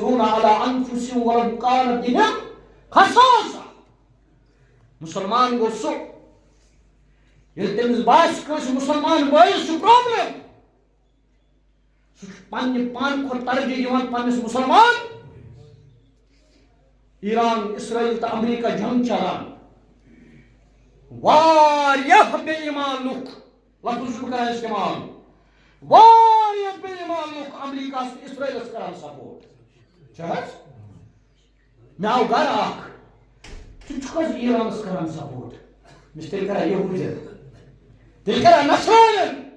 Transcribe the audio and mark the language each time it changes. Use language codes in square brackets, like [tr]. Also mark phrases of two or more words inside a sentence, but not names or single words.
[ar] یؤثرون علی انفسہم ولو کان بہم خصاصہ. [ks] مسلمان گو سو یل تمس باس کس مسلمان بٲیس چھ پرابلم سہ پنہ پان کھت ترجیح دِوان پنس مسلمان. ایران اسرائیل تو امریکہ جنگ چلان واریاہ بے ایمان لُکھ لفظ چھُ کران استعمال واریاہ بے ایمان لُکھ امریکہ اسرائیلس کران سپورٹ چھ حظ. مےٚ آو گرٕ اکھ ژٕ چھُکھ حظ ایرانس کران سپورٹ مےٚ چھُ تیٚلہِ کران یہوٗدین تیٚلہِ کران نصرانین.